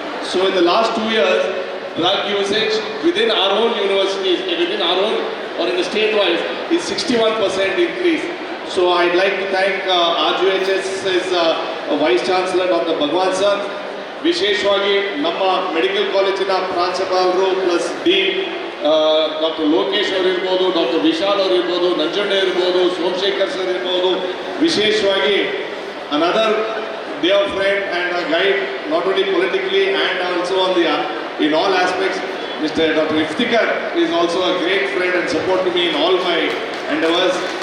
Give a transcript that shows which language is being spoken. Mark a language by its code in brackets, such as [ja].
[en] So in the last 2 years, drug usage within our own universities, within our own or in the state-wise, is 61% increase. So I'd like to thank RGHS's Vice Chancellor Dr. [kn] Bhagwan sir, ವಿಶೇಷವಾಗಿ ನಮ್ಮ medical ಕಾಲೇಜಿನ ಪ್ರಾಂಶುಪಾಲರು plus dean doctor Lokesh ಅವರು ಇರ್ಬೋದು, doctor Vishal ಅವರು ಇರ್ಬೋದು, ನಂಜಣ್ಣ ಇರ್ಬೋದು, Somashekar sir ಇರ್ಬೋದು, ವಿಶೇಷವಾಗಿ [en] another dear friend and a guide, not only politically and also on the in all aspects. Mr. Dr. Iftikhar is also a great friend and support to me in all my endeavors.